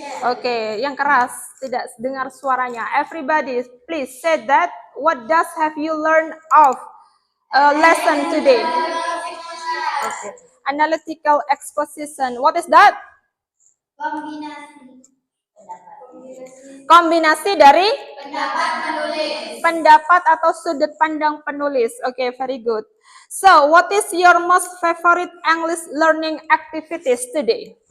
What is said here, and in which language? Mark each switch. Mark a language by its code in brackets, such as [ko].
[id] Oke, yang keras, tidak dengar suaranya. [en] Everybody, please say that. What does have you learned of lesson today? Okay. Analytical exposition. What is that? [id] Kombinasi dari pendapat atau sudut pandang penulis. [en] Okay, very good. So, what is your most favorite English learning activities today?